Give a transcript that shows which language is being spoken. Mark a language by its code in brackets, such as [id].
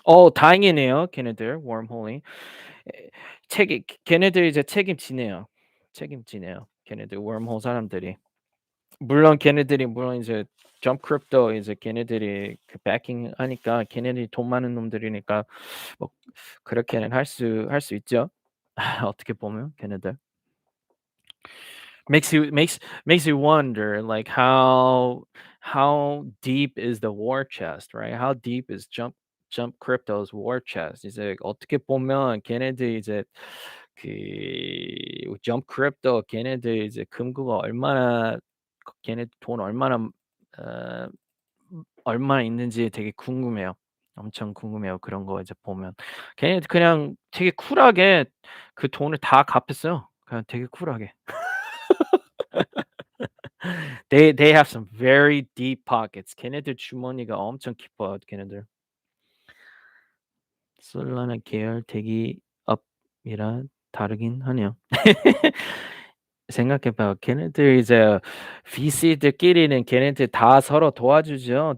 [ko] 다행이네요, 걔네들 wormhole이. 걔네들 이제 책임지네요. 걔네들 wormhole 사람들이. 물론 이제 점프 크립토 이제 걔네들이 그 backing 하니까 걔네들이 돈 많은 놈들이니까 뭐 그렇게는 할 수 있죠. 어떻게 보면 걔네들. [en] Makes you wonder like how deep is the war chest, right? How deep is jump crypto's war chest? [ko] 이제 어떻게 보면 걔네들 이제 그 jump crypto 걔네들 이제 금고가 걔네 돈 어 얼마나 있는지 되게 궁금해요. 엄청 궁금해요. 그런 거 이제 보면. 걔네들 그냥 되게 쿨하게 그 돈을 다 갚았어요. 그냥 되게 쿨하게. [en] They have some very deep pockets. [ko] 걔네들 주머니가 엄청 깊어요, 걔네들. 솔라나 계열 대기업이라 다르긴 하네요. 생각해 봐요. 걔네들 이제 VC들끼리는 걔네들 다 서로 도와주죠.